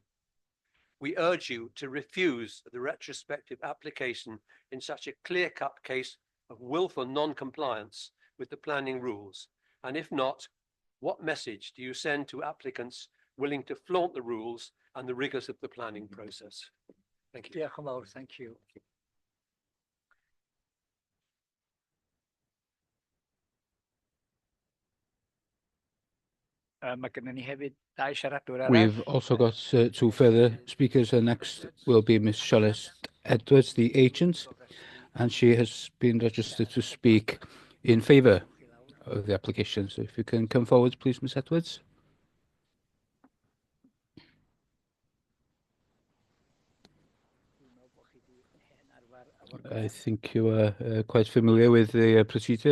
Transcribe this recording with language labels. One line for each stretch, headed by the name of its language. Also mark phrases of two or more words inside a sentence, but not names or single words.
English: We urge you to refuse the retrospective application in such a clear-cut case of willful non-compliance with the planning rules. And if not, what message do you send to applicants willing to flaunt the rules and the rigors of the planning process? Thank you.
Welsh: Diolch yn fawr,
English: thank you.
Welsh: Mae gynnon ni hefyd 2 siaradwr arall.
English: We've also got two further speakers, and next will be Ms. Charlotte Edwards, the agent, and she has been registered to speak in favour of the application. So if you can come forward, please, Ms Edwards. I think you are quite familiar with the procedure.